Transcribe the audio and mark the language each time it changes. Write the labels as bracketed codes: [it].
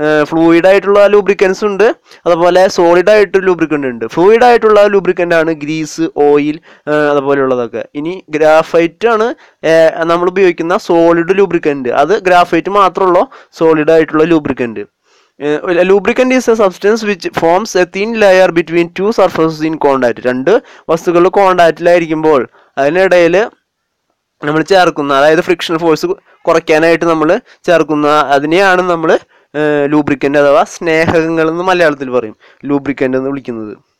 [ml] Fluid ആയിട്ടുള്ള lubricants ഉണ്ട്, അതുപോലെ സോളിഡ് ആയിട്ട് ലൂബ്രിക്കൻ്റ് ഉണ്ട്. ഫ്ലൂയിഡ് ആയിട്ടുള്ള ലൂബ്രിക്കൻ്റ് ആണ് ഗ്രീസ്, ഓയിൽ, അതുപോലെയുള്ളതൊക്കെ. ഇനി ഗ്രാഫൈറ്റ് ആണ് നമ്മൾ ഉപയോഗിക്കുന്ന സോളിഡ് ലൂബ്രിക്കൻ്റ്. അത് ഗ്രാഫൈറ്റ് മാത്രമുള്ള സോളിഡ് ആയിട്ടുള്ള lubricant. [en] Lubricant is a substance which forms a thin layer between two surfaces in contact. [ml] രണ്ട് വസ്തുക്കൾ കോണ്ടാക്റ്റിലായിരിക്കുമ്പോൾ അതിനിടയിൽ നമ്മൾ ചേർക്കുന്ന, അതായത് ഫ്രിക്ഷൻ ഫോഴ്സ് കുറയ്ക്കാനായിട്ട് നമ്മൾ ചേർക്കുന്ന അതിനെയാണ് നമ്മൾ ലൂബ്രിക്കൻ്റ് അഥവാ സ്നേഹകങ്ങൾ എന്ന് മലയാളത്തിൽ പറയും, ലൂബ്രിക്കൻ്റ് എന്ന് വിളിക്കുന്നത്.